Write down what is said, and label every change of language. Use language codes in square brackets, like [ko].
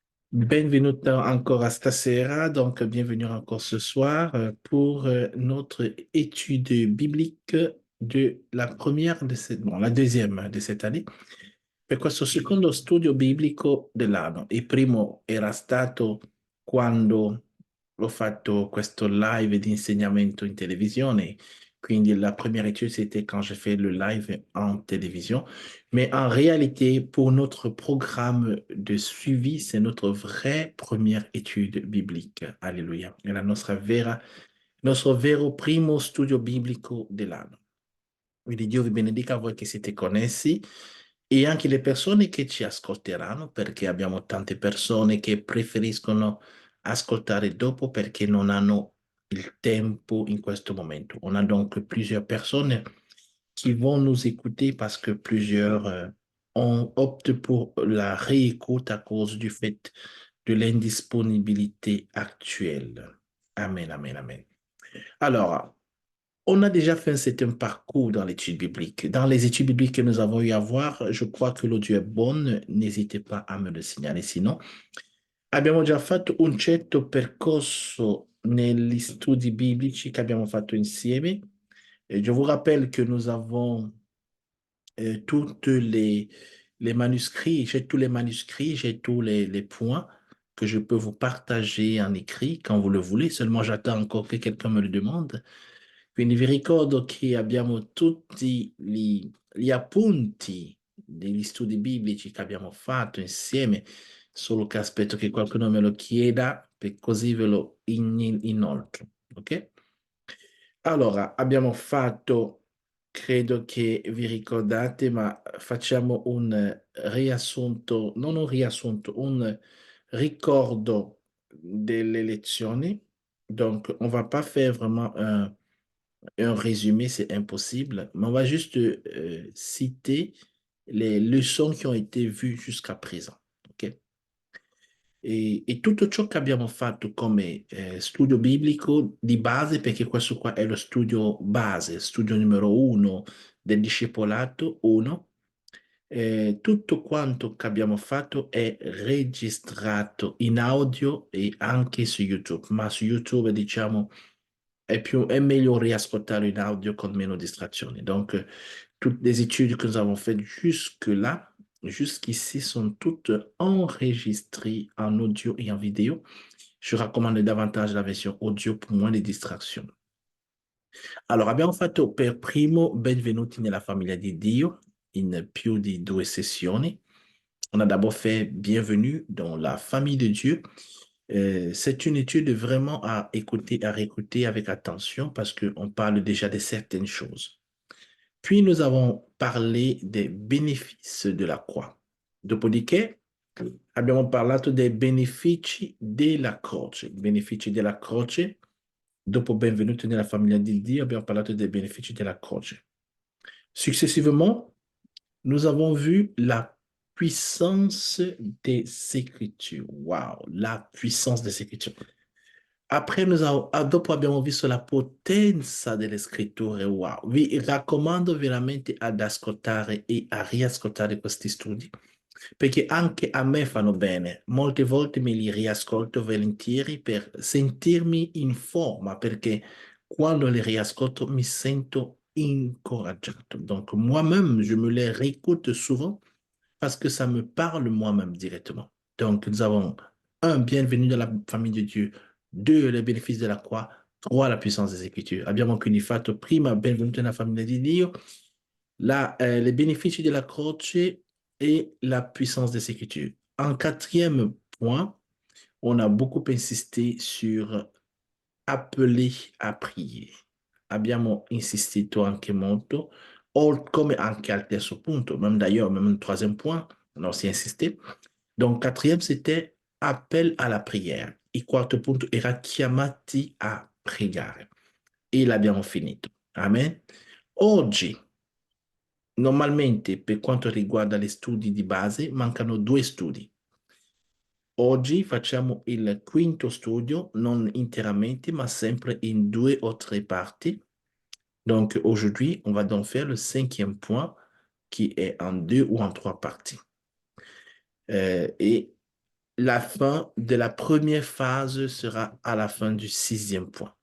[it] Benvenuto [fr] encore [it] stasera, [fr] donc bienvenue encore ce soir pour notre étude biblique de la deuxième de cette année. [it] Per questo secondo studio biblico dell'anno. Il primo era stato quando ho fatto questo live di insegnamento in televisione, quindi [fr] la première étude c'était quand j'ai fait le live en télévision. Mais en réalité, pour notre programme de suivi, c'est notre vraie première étude biblique. Alléluia. [it] È la nostro vero primo studio biblico dell'anno. Quindi Dio vi benedica a voi che siete connessi e anche le persone che ci ascolteranno, perché abbiamo tante persone che preferiscono ascoltare dopo perché non hanno il tempo in questo momento. [fr] On a donc plusieurs personnes qui vont nous écouter parce que plusieurs optent pour la réécoute à cause du fait de l'indisponibilité actuelle. Amen, amen, amen. Alors, on a déjà fait un certain parcours dans l'étude biblique. Dans les études bibliques que nous avons eu à voir, je crois que l'audio [it] è buono, [fr] n'hésitez pas à me le signaler. [it] Sinon, abbiamo già fatto un certo percorso negli studi biblici che abbiamo fatto insieme. [fr] Et je vous rappelle que nous avons toutes les manuscrits, j'ai tous les manuscrits, j'ai tous les points que je peux vous partager en écrit quand vous le voulez. Seulement, j'attends encore que quelqu'un me le demande. [it] Quindi vi ricordo che abbiamo tutti gli appunti degli studi biblici che abbiamo fatto insieme, solo che aspetto che qualcuno me lo chieda, per così ve lo inoltro, ok? Allora, abbiamo fatto, credo che vi ricordate, ma facciamo un riassunto, non un riassunto, un ricordo delle lezioni. [fr] Donc, on va pas faire vraiment un résumé, c'est impossible, mais on va juste citer les leçons qui ont été vues jusqu'à présent. Ok? [it] E tutto ciò che abbiamo fatto come studio biblico di base, perché questo qua è lo studio base, studio numero uno del discepolato 1, tutto quanto che abbiamo fatto è registrato in audio e anche su YouTube, ma su YouTube diciamo è meglio riascoltare in audio con meno distrazioni. [fr] Donc, toutes les études que nous avons faites jusque-là, jusqu'ici, sont toutes enregistrées en audio et en vidéo. Je recommande davantage la version audio pour moins de distractions. [it] Allora, abbiamo fatto per primo Benvenuti nella famiglia di Dio in più di 2 sessioni. [fr] On a d'abord fait Bienvenue dans la famille de Dieu. C'est une étude vraiment à écouter, à réécouter avec attention parce qu'on parle déjà de certaines choses. Puis nous avons parlé des bénéfices de la croix. [it] Dopodiché abbiamo parlato dei benefici della croce. Benefici della croce. Dopo Benvenuti nella famiglia di Dio, abbiamo parlato dei benefici della croce. [fr] Successivement, nous avons vu la puissance des Écritures. Wow, la puissance des Écritures. [it] Après, dopo abbiamo visto la potenza delle scritture. Wow, vi raccomando veramente ad ascoltare e a riascoltare questi studi, perché anche a me fanno bene. Molte volte me li riascolto volentieri per sentirmi in forma, perché quando li riascolto mi sento incoraggiato. [fr] Donc, moi-même, je me les réécoute souvent parce que ça me parle moi-même directement. Donc, nous avons un, bienvenue dans la famille de Dieu. Deux, les bénéfices de la croix. Trois, la puissance des Écritures. [it] Abbiamo quindi fatto prima, benvenuto nella famiglia di Dio, [fr] les bénéfices de la [it] croce [fr] et la puissance des Écritures. En quatrième point, on a beaucoup insisté sur appeler à prier. [it] Abbiamo insistito anche molto, come anche al terzo punto, [fr] même d'ailleurs, même un troisième point, on a aussi insisté. Donc, quatrième, c'était appel à la prière. [it] Il quarto punto era chiamati a pregare. E l'abbiamo finito. Amen. Oggi, normalmente, per quanto riguarda gli studi di base, mancano 2 studi. Oggi facciamo il quinto studio, non interamente, ma sempre in 2 o 3 parti. [fr] Donc, aujourd'hui, on va donc faire le 5e point qui est en 2 ou en 3 parties. Et la fin de la première phase sera à la fin du sixième point.